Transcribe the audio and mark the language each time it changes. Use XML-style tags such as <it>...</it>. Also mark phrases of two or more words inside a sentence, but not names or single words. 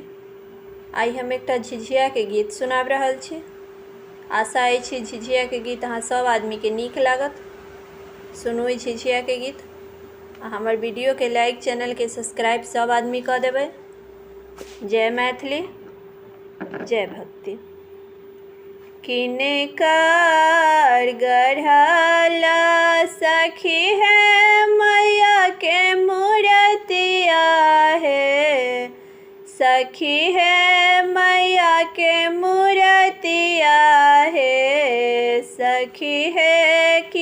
<mai>आई हम एकटा झिझिया के गीत सुनाब रहल छी। आशा अछि झिझिया के गीत अहाँ सब आदमी के नीक लागत। सुनू झिझिया के गीत। हमर वीडियो के लाइक, चैनल के सब्सक्राइब सब आदमी कर देबै। जय मैथिली, जय भक्ति। किनकर गढ़ला सखी है मैया के मूर्तिया है, सखी है मैया के मूर्तिया है, सखी है</mai>